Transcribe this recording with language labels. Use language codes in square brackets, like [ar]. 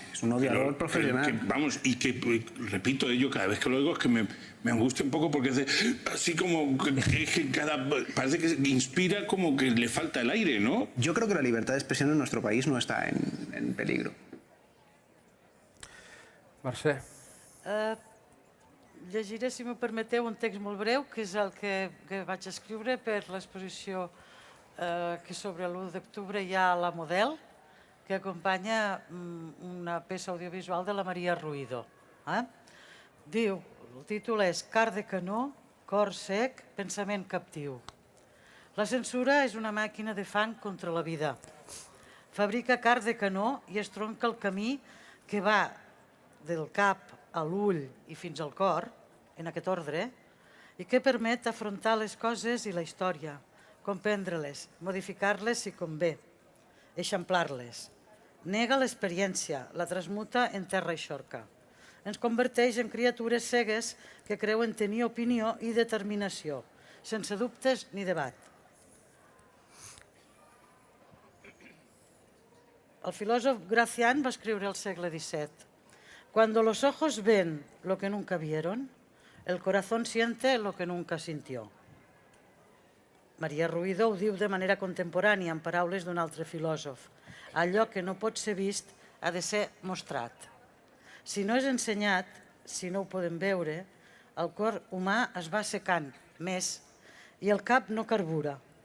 [es] Es un odiador profesional. Repito ello, cada vez que lo oigo es que me angustia un poco porque hace así como parece que inspira como que le falta el aire, ¿no? Yo creo que la libertad de expresión en nuestro país no está en peligro. [ca] Mercè. Llegiré, si m'ho permeteu, un text molt breu, que és el que vaig escriure per l'exposició que sobre l'1 d'octubre hi ha la Model, que acompanya una peça audiovisual de la Maria Ruido. Diu, el títol és Car de canó, cor sec, pensament captiu. La censura és una màquina de fang contra la vida. Fabrica car de canó i estronca el camí que va del cap a l'ull i fins al cor, en aquest ordre, i que permet afrontar les coses i la història, comprendre-les, modificar-les si convé, eixamplar-les. Nega l'experiència, la transmuta en terra eixorca. Ens converteix en criatures cegues que creuen tenir opinió i determinació, sense dubtes ni debat. El filòsof Gracián va escriure al segle XVII: [es] Cuando los ojos ven lo que nunca vieron, el corazón siente lo que nunca sintió. [ca] Maria Ruido ho diu de manera contemporània, en paraules d'un altre filòsof. Allò que no pot ser vist ha de ser mostrat. Si no és ensenyat, si no ho podem veure, el cor humà es va secant més i el cap no carbura.